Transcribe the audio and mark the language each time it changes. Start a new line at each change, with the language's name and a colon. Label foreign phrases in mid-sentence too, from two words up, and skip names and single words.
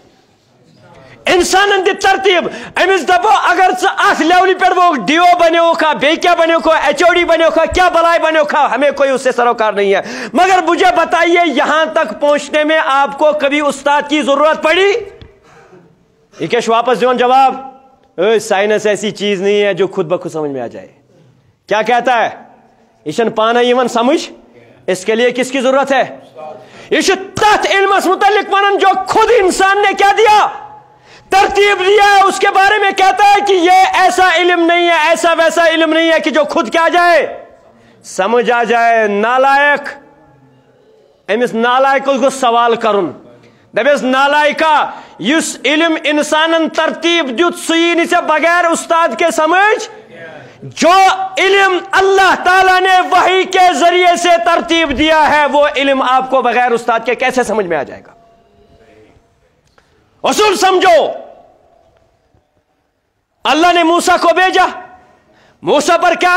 Kashmiri: انسانن دِتۍ ترتیٖب أمِس دپو اگر ژٕ اتھ لیولہِ پٮ۪ٹھ ووکھ ڈی او بنیوکھا بیٚیہِ کیٛاہ بنیوکھا ایچ او ڈی بنیوکھا کیا بلائی بنیوکھا
Urdu: ہمیں کوئی اس سے سروکار نہیں ہے مگر مجھے بتائیے یہاں تک پہنچنے میں آپ کو کبھی استاد کی ضرورت پڑی
Kashmiri: یہ کیا واپس دیون جواب
Urdu: سائنس ایسی چیز نہیں ہے جو خود بخود سمجھ میں آ جائے کیا کہتا ہے
Kashmiri: یہ پانے یوان
Urdu: سمجھ اس کے لیے کس کی ضرورت ہے
Kashmiri: یہ تحت علمس متعلق ونان
Urdu: جو خود انسان نے کیا دیا ترتیب دیا ہے اس کے بارے میں کہتا ہے کہ یہ ایسا علم نہیں ہے ایسا ویسا علم نہیں ہے کہ جو خود کیا جائے سمجھ آ جائے نالائق
Kashmiri: امس نالائق کو سوال کرن دپیس نالائکا یس علم انسانن ترتیب دیت سوئی نی
Urdu: سے بغیر استاد کے سمجھ جو علم اللہ تعالیٰ نے وحی کے ذریعے سے ترتیب دیا ہے وہ علم آپ کو بغیر استاد کے کیسے سمجھ میں آ جائے گا اصول سمجھو اللہ نے موسیٰ کو بھیجا موسیٰ پر کیا